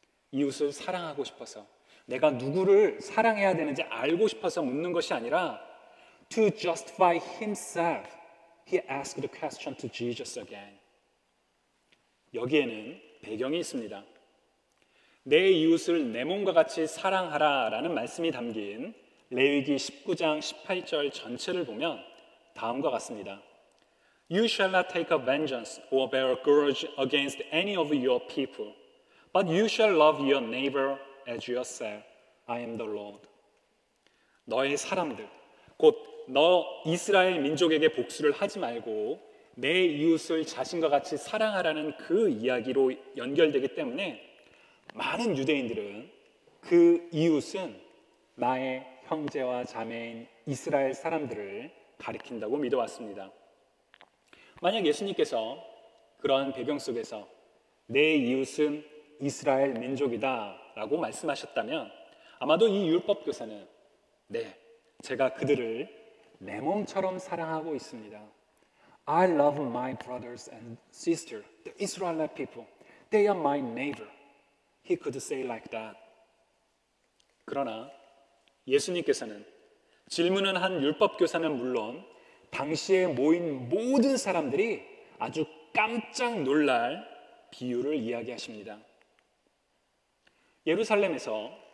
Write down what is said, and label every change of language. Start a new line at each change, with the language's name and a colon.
Korean: 이웃을 사랑하고 싶어서, 내가 누구를 사랑해야 되는지 알고 싶어서 묻는 것이 아니라
English: to justify himself, he asked the question to Jesus again.
Korean: 여기에는 배경이 있습니다. 내 이웃을 내 몸과 같이 사랑하라 라는 말씀이 담긴 레위기 19장 18절 전체를 보면 다음과 같습니다.
English: You shall not take a vengeance or bear a grudge against any of your people, but you shall love your neighbor as yourself. I am the Lord.
Korean: 너의 사람들, 곧 너 이스라엘 민족에게 복수를 하지 말고 내 이웃을 자신과 같이 사랑하라는 그 이야기로 연결되기 때문에 많은 유대인들은 그 이웃은 나의 형제와 자매인 이스라엘 사람들을 가리킨다고 믿어왔습니다. 만약 예수님께서 그러한 배경 속에서 내 이웃은 이스라엘 민족이다 라고 말씀하셨다면 아마도 이 율법 교사는 네, 제가 그들을 내 몸처럼 사랑하고 있습니다.
English: I love my brothers and sisters, the Israelite people. They are my neighbor. He could say like that.
Korean: 그러나 예수님께서는 질문은 한 율법 교사는 물론 당시에 모인 모든 사람들이 아주 깜짝 놀랄 비유를 이야기하십니다. 예루살렘에서